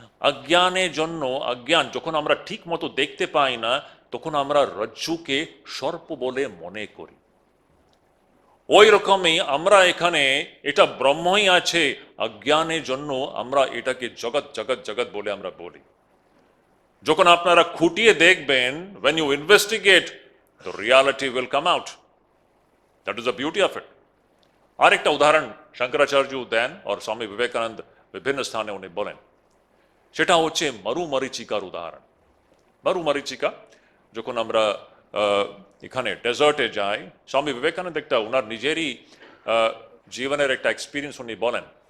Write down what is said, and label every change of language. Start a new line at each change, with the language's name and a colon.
Bangla: অজ্ঞানের জন্য, অজ্ঞান যখন আমরা ঠিক মতো দেখতে পাই না, তখন আমরা রজ্জুকে সর্প বলে মনে করি। ওই রকমই আমরা এখানে এটা ব্রহ্মই আছে, অজ্ঞানের জন্য আমরা এটাকে জগৎ জগৎ জগৎ বলে আমরা বলি। যখন আপনারা খুঁটিয়ে দেখবেন,
English: when you investigate, the reality will come out. That is the beauty of it.
Bangla: আরেকটা উদাহরণ শঙ্করাচার্য দেন, আর স্বামী বিবেকানন্দ বিভিন্ন স্থানে উনি বলেন, সেটা হচ্ছে মরুমরিচিকার উদাহরণ। মরুমরিচিকা, যখন আমরা এখানে ডেজার্টে যাই, স্বামী বিবেকানন্দ একটা ওনার নিজেরই জীবনের একটা এক্সপিরিয়েন্স উনি বলেন।